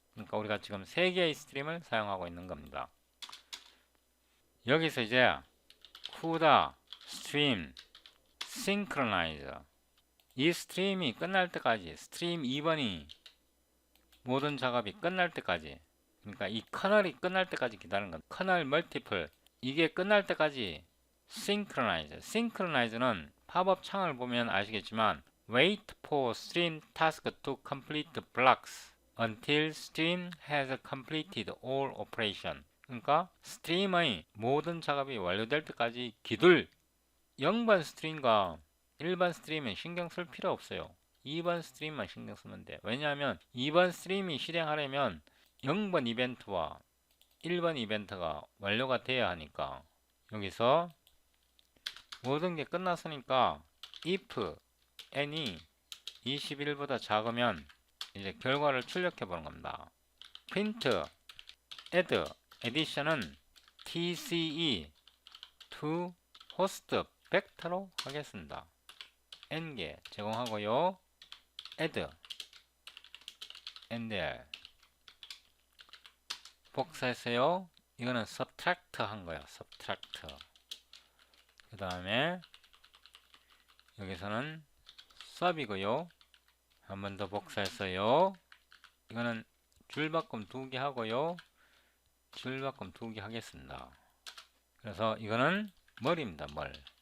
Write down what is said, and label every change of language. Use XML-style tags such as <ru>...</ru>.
<ko>그러니까 우리가 지금 세 개의 스트림을 사용하고 있는 겁니다. 여기서 이제 CUDA stream synchronize 이 스트림이 끝날 때까지 스트림 2번이 모든 작업이 끝날 때까지, 그러니까 이 커널이 끝날 때까지 기다리는 겁니다. 커널 멀티플 이게 끝날 때까지 synchronize는 팝업 창을 보면 아시겠지만</ko> <en>wait for stream task to complete blocks until stream has completed all operation.</en> <ko>그러니까 스트림의 모든 작업이 완료될 때까지 기둘. 0번 스트림과 1번 스트림은 신경 쓸 필요 없어요. 2번 스트림만 신경 쓰면 돼. 왜냐하면 2번 스트림이 실행하려면 0번 이벤트와 1번 이벤트가 완료가 돼야 하니까. 여기서 모든 게 끝났으니까 if n이 21보다 작으면 이제 결과를 출력해 보는 겁니다. print add addition은 tce to host 벡터로 하겠습니다. n개 제공하고요. add ndl 복사했어요. 이거는 subtract 한 거야. subtract. 그 다음에 여기서는 sub이고요. 한 번 더 복사했어요. 이거는 줄바꿈 2개 하고요. 줄바꿈 2개 하겠습니다. 그래서 이거는 멀입니다. 멀.</ko>